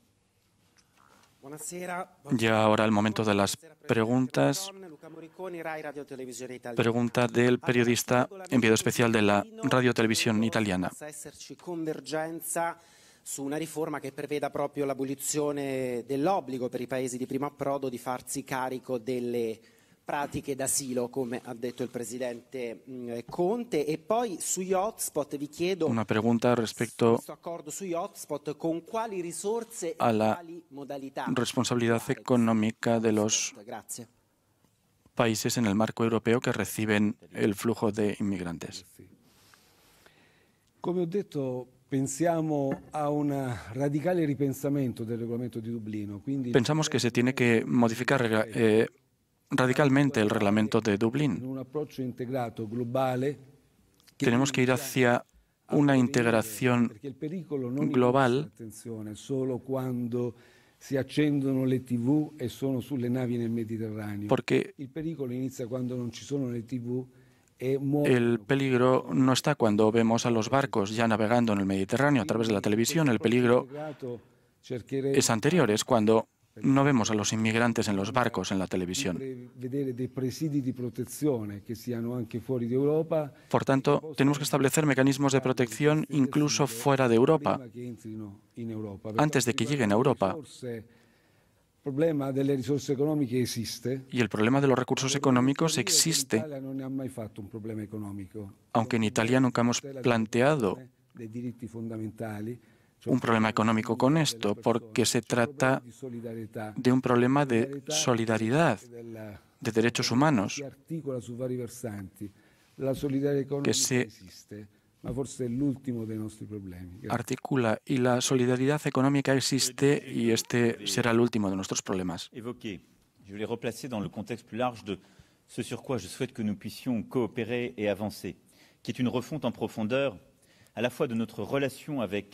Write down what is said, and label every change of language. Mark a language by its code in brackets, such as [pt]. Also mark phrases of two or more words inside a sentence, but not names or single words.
[es] Llega ahora el momento de las preguntas. Pregunta del periodista enviado especial de la Radio Televisión Italiana. [it] Possa esserci convergenza su una riforma che preveda proprio l'abolizione dell'obbligo per i paesi di primo approdo di farsi carico delle pratiche d'asilo, come ha detto il Presidente Conte. E poi sugli hotspot vi chiedo [es] Una pregunta respecto [it] questo accordo sugli hotspot con quali risorse e [es] a la [it] quali modalità. [es] responsabilidad económica de los [it] Grazie. [es] países en el marco europeo que reciben el flujo de inmigrantes. [it] Come ho detto, pensiamo a un radicale ripensamento del regolamento di Dublino. Quindi [es] Pensamos que se tiene que modificar radicalmente el reglamento de [it] in [es] Dublín. [it] un approccio integrato globale che [es] Tenemos que ir hacia una integración [it] perché il pericolo non [es] global. [it] inizia, attenzione, solo quando si accendono le TV e sono sulle navi nel Mediterraneo. [es] Porque [it] Il pericolo inizia quando non ci sono le TV e [es] el [it] muovono. [es] peligro no está cuando vemos a los barcos ya navegando en el Mediterráneo a través de la televisión. El peligro es anterior, es cuando no vemos a los inmigrantes en los barcos en la televisión. [it] Vedere dei presidi di protezione che siano anche fuori di Europa. [es] Por tanto, tenemos que establecer mecanismos de protección incluso fuera de Europa, [it] Prima che entrino in Europa. [es] antes de que lleguen a Europa. [it] Il problema delle risorse economiche esiste. [es] Y el problema de los recursos económicos existe, [it] L'Italia non ne ha mai fatto un problema economico. [es] aunque en Italia nunca hemos planteado [it] Dei diritti fondamentali, [es] un problema económico con esto, porque se trata [it] di solidarietà [es] de un problema de solidaridad, de derechos humanos, [it] si articola su vari versanti. La solidarietà economica [es] se [it] esiste, ma forse è l'ultimo dei nostri problemi. Grazie. [es] articula y la solidaridad económica existe y este será el último de nuestros problemas. [fr] Évoqué. Je vais les replacer dans le contexte plus large de ce sur quoi je souhaite que nous puissions coopérer et avancer, qui est une refonte en profondeur à la fois de notre relation avec